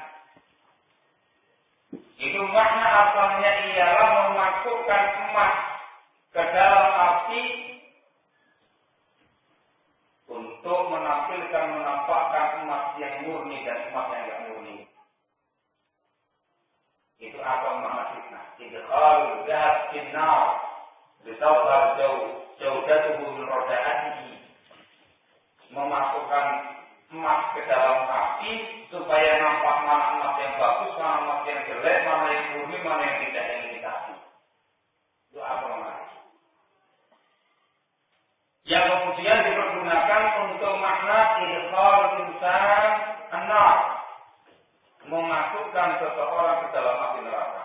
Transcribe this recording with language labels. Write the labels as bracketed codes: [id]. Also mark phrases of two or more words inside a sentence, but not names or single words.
[id] Itu makna asalnya ialah memasukkan emas ke dalam api untuk menampakkan emas yang murni dan emas yang tidak murni. Itu asal makna fitnah. [ar] إدخال الذهب في النار لتظهر جودته من رداءته. [id] Memasukkan emas ke dalam api supaya nampak mana emas yang bagus, mana emas yang jelek, mana yang murni, mana yang tidak yang imitasi. Itu asal makna. Yang kemudian dipergunakan untuk makna [ar] إدخال الإنسان النار, [id] memasukkan seseorang ke dalam api neraka.